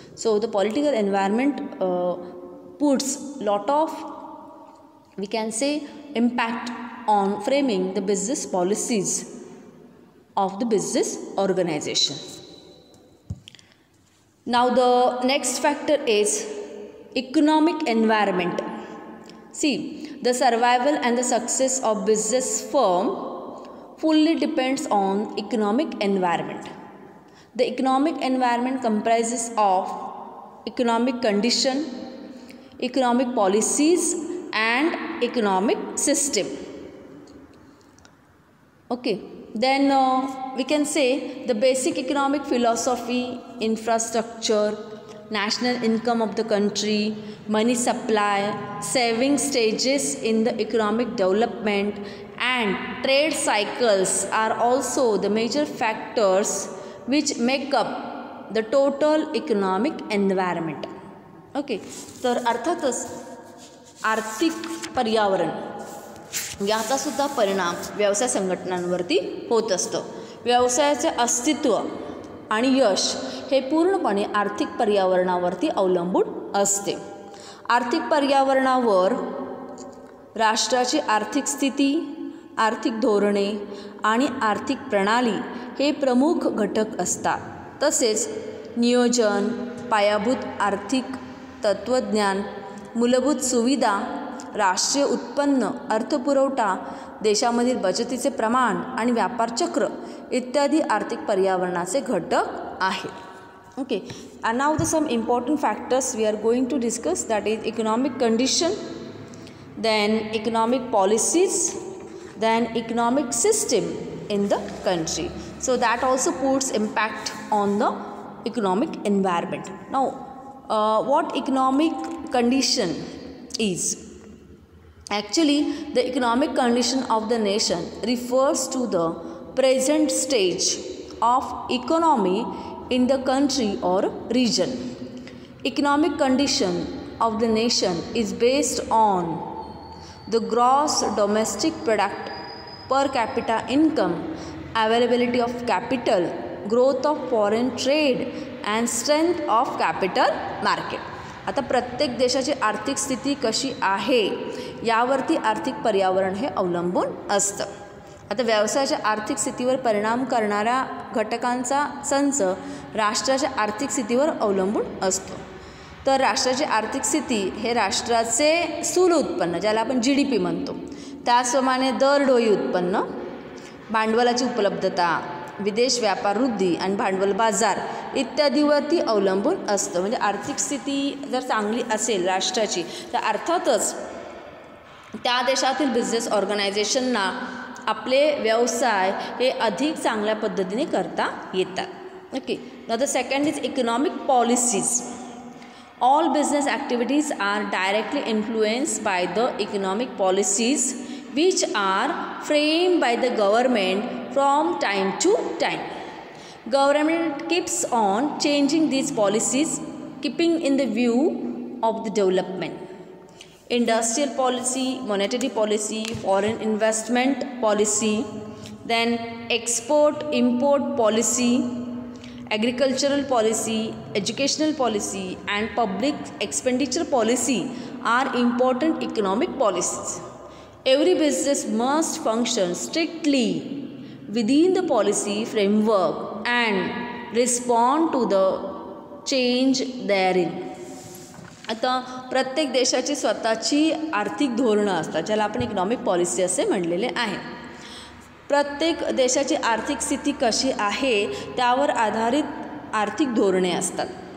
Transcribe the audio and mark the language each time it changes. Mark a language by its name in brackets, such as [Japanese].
[English] So the political environment puts lot of we can say impact on framing the business policies of the business organisation. Now the next factor is economic environment. See the survival and the success of business firm fully depends on economic environment. The economic environment comprises of economic condition, economic policies and economic system. Okay, then we can say the basic economic philosophy, infrastructure, national income of the country, money supply, saving stages in the economic development and trade cycles are also the major factors which make up the total economic environment. [Marathi] Okay, तर अर्थातच आर्थिक पर्यावरण याचासुद्धा परिणाम व्यवसाय संघटनांवरती होत असतो. व्यवसायाचे अस्तित्व आणि यश हे पूर्णपणे आर्थिक पर्यावरणावरती अवलंबून असते. आर्थिक पर्यावरणावर राष्ट्राची आर्थिक स्थिती, आर्थिक धोरणे आणि आर्थिक प्रणाली हे प्रमुख घटक असतात. तसेच नियोजन, पायाभूत आर्थिक तत्त्वज्ञान, मूलभूत सुविधा, राष्ट्रीय उत्पन्न, अर्थपुरवठा, देशामधील बचतीचे प्रमाण आणि व्यापार चक्र इत्यादी आर्थिक पर्यावरणाचे घटक आहेत. [English] Okay, and now the some important factors we are going to discuss, that is economic condition, then economic policies, then economic system in the country. So that also puts impact on the economic environment. Now, what economic condition is? Actually, the economic condition of the nation refers to the present stage of economy in the country or region. Economic condition of the nation is based on the gross domestic product, per capita income, availability of capital, growth of foreign trade and strength of capital market. [Marathi] आता प्रत्येक देशाची आर्थिक स्थिती कशी आहे यावरती आर्थिक पर्यावरण हे अवलंबून असतं. आता व्यवसायाच्या आर्थिक स्थितीवर परिणाम करणाऱ्या घटकांचा संच राष्ट्राच्या आर्थिक स्थितीवर अवलंबून असतो. तर राष्ट्राची आर्थिक स्थिती हे राष्ट्राचे स्थूल उत्पन्न, ज्याला आपण GDP म्हणतो, त्याचप्रमाणे दरडोई उत्पन्न, भांडवलाची उपलब्धता, विदेश व्यापार वृद्धी आणि भांडवल बाजार इत्यादीवरती अवलंबून असतं. म्हणजे आर्थिक स्थिती जर चांगली असेल राष्ट्राची तर अर्थातच त्या देशातील बिझनेस ऑर्गनायझेशनना आपले व्यवसाय हे अधिक चांगल्या पद्धतीने करता येतात. [English] Okay, now the second is economic policies. All business activities are directly influenced by the economic policies which are framed by the government from time to time. Government keeps on changing these policies, keeping in the view of the development. Industrial policy, monetary policy, foreign investment policy, then export-import policy, agricultural policy, educational policy and public expenditure policy are important economic policies. Every business must function strictly within the policy framework and respond to the change therein. [Marathi] आता प्रत्येक देशाची स्वतःची आर्थिक धोरणं असतात, ज्याला आपण economic policy असे म्हणलेले आहे. प्रत्येक देशाची आर्थिक स्थिती कशी आहे त्यावर आधारित आर्थिक धोरणे असतात.